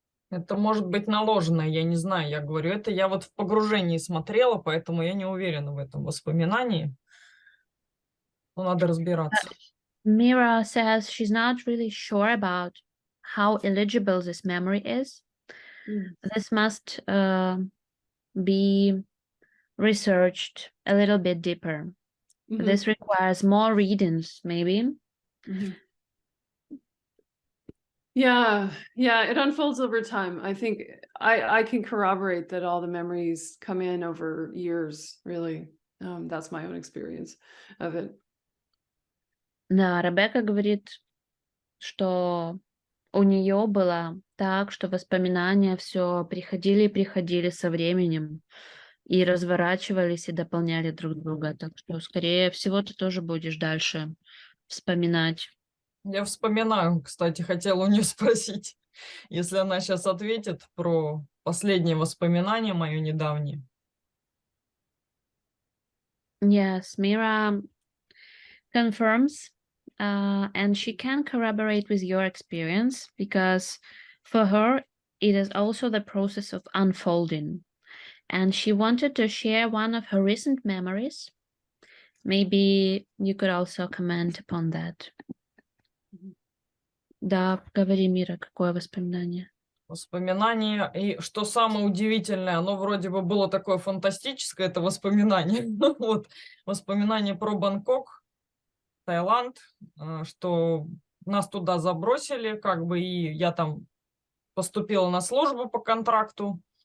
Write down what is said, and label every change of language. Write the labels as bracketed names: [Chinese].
[Russian] Это может быть наложено, я не знаю, я говорю, это я вот в погружении смотрела, поэтому я не уверена в этом воспоминании. Но надо разбираться. [English] Mira says she's not really sure about how eligible this memory is. This must be researched a little bit deeper. This requires more readings, maybe. Yeah, it unfolds over time. I think I can corroborate that all the memories come in over years, really. That's my own experience of it. [Russian] Да, Ребекка говорит, что у нее было так, что воспоминания все приходили и приходили со временем и разворачивались и дополняли друг друга. Так что, скорее всего, ты тоже будешь дальше вспоминать. Я вспоминаю, кстати, хотела у нее спросить, если она сейчас ответит про последнее воспоминание мое недавнее. [English] Yes, Mira confirms, and she can corroborate with your experience, because for her, it is also the process of unfolding. And she wanted to share one of her recent memories. Maybe you could also comment upon that. [Russian] Да, говори, Мира, какое воспоминание? Воспоминание, и что самое удивительное, оно вроде бы было такое фантастическое, это воспоминание. Вот, воспоминание про Бангкок, Таиланд, что нас туда забросили, как бы, и я там поступила на службу по контракту.